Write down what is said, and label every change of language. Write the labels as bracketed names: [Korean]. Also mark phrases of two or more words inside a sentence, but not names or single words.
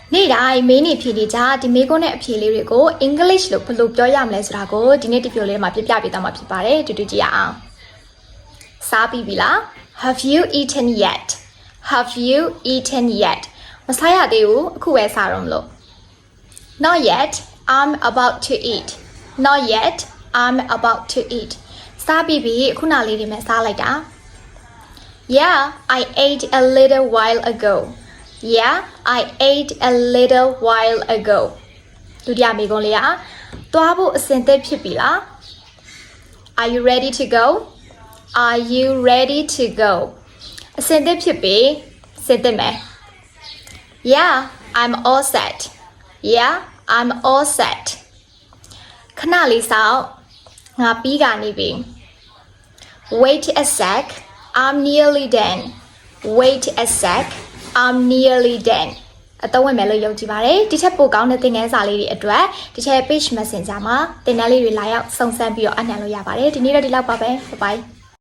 [Burmese] နေ့တိုင်းမင်းနေဖြေနေကြဒီမေကွန်းနဲ့အဖြေလေးတွေကို English လို့ဘယ်လိုပြောရမလဲဆိုတာကိုဒီနေ့ဒီဗီဒီယို လေးမှာပြပြပေးသွားမှာဖြစ်ပါတယ်တူတူကြည့်ရအောင်စားပြီးပြီလား [English] Have you eaten yet Have you eaten yet [Burmese] မစားရသေးဘူးအခုပဲစားတော့မလို့ [English] Not yet I'm about to eat Not yet I'm about to eat [Burmese] စားပြီးပြီခုနလေးတွေနဲ့စားလိုက်တာ [English] Yeah I ate a little while ago Yeah, I ate a little while ago. [Burmese] ဒုတိယမိကုံးလေးอ่ะသွားဖို့အဆင်သင့်ဖြစ်ပြီလား [English] Are you ready to go? Are you ready to go? [Burmese] အဆင်သင့်ဖြစ်ပြီဆင်သင့်မယ် [English] Yeah, I'm all set. Yeah, I'm all set. [Burmese] ခဏလေးစောင့်ငါပြီးကနေပြီ [English] Wait a sec. I'm nearly done. Wait a sec. I'm nearly done [Burmese] အတော့ဝင်မယ်လို့ယုံကြည်ပါတယ်ဒီချက်ပိုကောင်းတဲ့သင်ခန်းစာလေးတွေအတွက်ဒီချက် [English] page messenger [Burmese] မှာသင်တန်းလေးတွေလာရောက်စုံစမ်းပြီးတော့အနှံလို့ရပါတယ်ဒီနေ့တော့ဒီလောက်ပါပဲ [English] bye bye